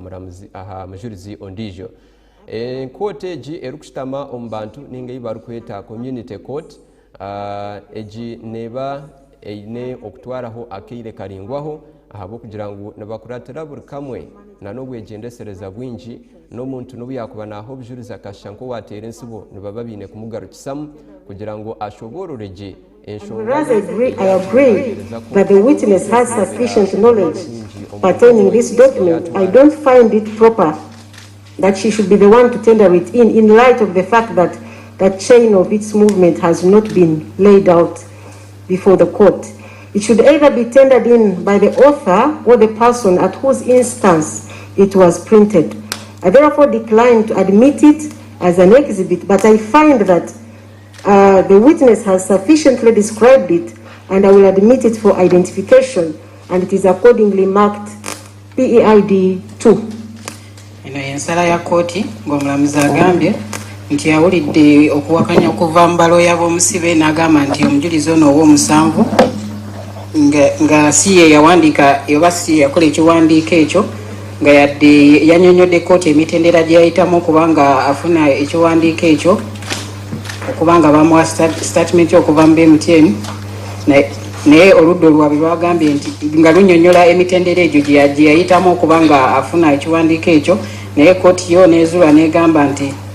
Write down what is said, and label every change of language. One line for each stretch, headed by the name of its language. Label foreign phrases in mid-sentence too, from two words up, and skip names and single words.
Nyankole: aha mujulizi ondiijo kooti egi erikushitama omu bantu ninga ei barikweta community court egi neba eine okutwaraho akeire karingwaho ahabw'okugira ngu nibakuratira buri kamwe na n'obwegendesereza bwingi n'omuntu n'obu yakuba naho obujuriza akashusha nko wateera ensibo nibaba baine kumugarukisamu kugira ngo ashoborore gye
English: Whereas I agree that the witness has sufficient knowledge pertaining this document, I don't find it proper that she should be the one to tender it in light of the fact that that chain of its movement has not been laid out before the court. It should either be tendered in by the author or the person at whose instance it was printed. I therefore decline to admit it as an exhibit, but I find that the witness has sufficiently described it, and I will admit it for identification, and it is accordingly marked PEID 2.
Ganda: Eno ensala ya kooti ng'omulamuzi agambye nti yawulidde okuwakanya okuva mu baloya b'omusibe n'agamba nti omujulizi ono ow'omusanvu nga si ye yawandiika oba si yakola ekiwandiiko ekyo nga yadde yannyonnyodde kooti emitendera gye yayitamu okubanga afuna ekiwandiiko ekyo okubanga bamuwa statement okuva mu BMTN naye oludda olwabwe lwagambye nti nga lunnyonnyola emitendera egyo gye yayitamu okubanga afuna ekiwandiiko ekyo naye kooti yo nezuula negamba nti